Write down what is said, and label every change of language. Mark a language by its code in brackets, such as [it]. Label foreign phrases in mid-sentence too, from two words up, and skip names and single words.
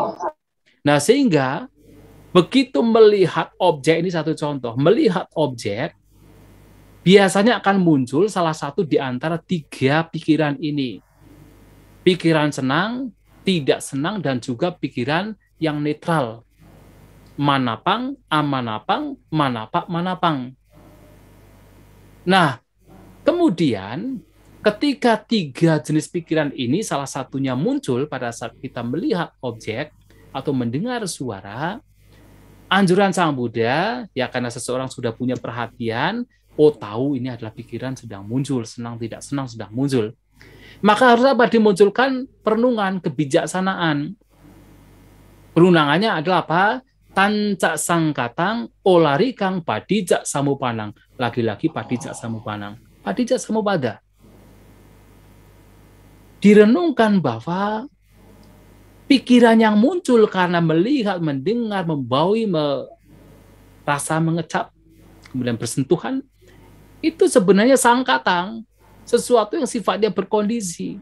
[id] Nah, sehingga begitu melihat objek, ini satu contoh, melihat objek, biasanya akan muncul salah satu di antara 3 pikiran ini. Pikiran senang, tidak senang, dan juga pikiran yang netral. [pi] Manapang, amanapang, manapak, manapang. [id] Nah, kemudian ketika 3 jenis pikiran ini salah satunya muncul pada saat kita melihat objek atau mendengar suara, anjuran Sang Buddha, ya karena seseorang sudah punya perhatian, oh tahu ini adalah pikiran sedang muncul, senang tidak senang sedang muncul. Maka harus apa? Dimunculkan perenungan, kebijaksanaan. Perunangannya adalah apa? [pi] Tancak sangkatang, olari kang padijak samupanang. Lagi-lagi padijak samupanang. Padijak samupada. [id] Direnungkan bahwa pikiran yang muncul karena melihat, mendengar, membaui, rasa mengecap, kemudian bersentuhan, itu sebenarnya sangkatang, sesuatu yang sifatnya berkondisi.